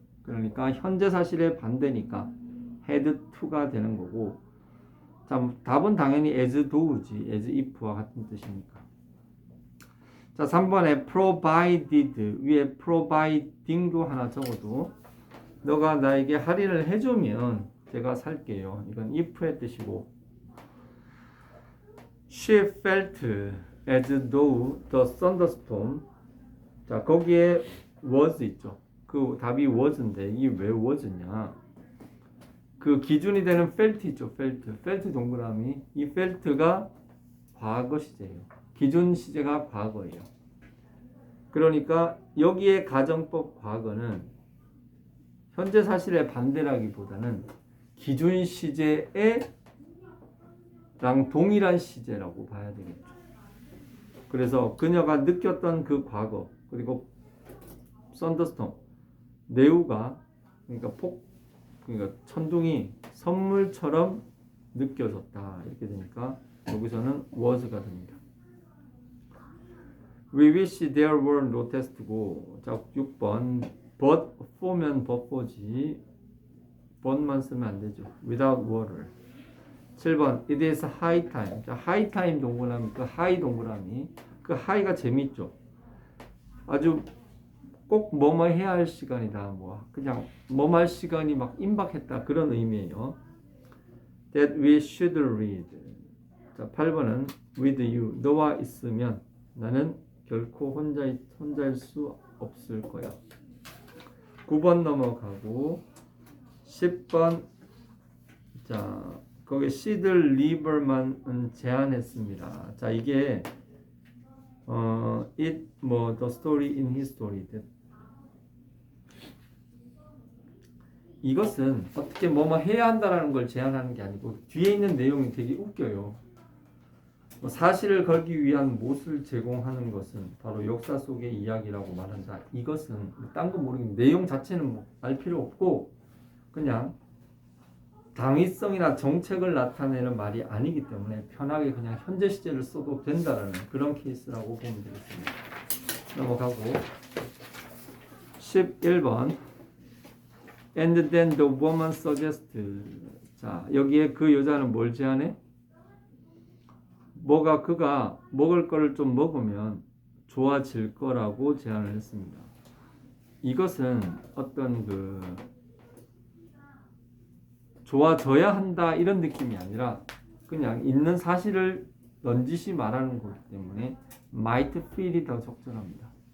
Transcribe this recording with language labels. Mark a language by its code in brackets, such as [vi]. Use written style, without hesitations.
[ko] 그러니까 현재 사실의 반대니까 had to가 되는 거고 자 답은 당연히 as do지 as if와 같은 뜻이니까. 자 3번에 provided 위에 providing도 하나 적어도 너가 나에게 할인을 해주면 제가 살게요. 이건 if의 뜻이고 [en] She felt as though the thunderstorm. [ko] 자, 거기에 was 있죠. 그 답이 was인데 이게 왜 was냐? 그 기준이 되는 felt 있죠. felt 동그라미. 이 felt가 과거 시제예요. 기준 시제가 과거예요. 그러니까 여기에 가정법 과거는 현재 사실의 반대라기보다는 기준 시제랑 동일한 시제라고 봐야 되겠죠. 그래서 그녀가 느꼈던 그 과거 그리고 썬더스톰 내우가 그러니까 천둥이 선물처럼 느껴졌다 이렇게 되니까 여기서는 was가 됩니다. [en] We wish there were no test고 자 6번 but for면 but for지 but만 쓰면 안 되죠. without water. 7번 it is high time. [ko] 자 high time 동그라미 그 high 동그라미 그 high가 재밌죠. 아주 꼭 뭐뭐 해야 할 시간이다. 뭐 그냥 뭐뭐 할 시간이 막 임박했다 그런 의미예요. [en] That we should read. [ko] 자 8번은 [en] with you. [ko] 너와 있으면 나는 결코 혼자일 수 없을 거야. 9번 넘어가고 10번 자 거기 시드 리버만 제안했습니다. [en] 자 이게 it the story in his story. [ko] 이것은 어떻게 뭐뭐 해야 한다라는 걸 제안하는 게 아니고 뒤에 있는 내용이 되게 웃겨요. 사실을 걸기 위한 못을 제공하는 것은 바로 역사 속의 이야기라고 말한다. 이것은 딴 거 모르겠는데 내용 자체는 뭐 알 필요 없고 그냥 당위성이나 정책을 나타내는 말이 아니기 때문에 편하게 그냥 현재 시제를 써도 된다라는 그런 케이스라고 보면 되겠습니다. 넘어가고 11번 [en] And then the woman suggested. [ko] 자 여기에 그 여자는 뭘 제안해? 그가 먹을 거를 좀 먹으면 좋아질 거라고 제안을 했습니다. 이것은 어떤 좋아져야 한다 이런 느낌이 아니라 그냥 있는 사실을 넌지시 말하는 거기 때문에 might feel이 더 적절합니다.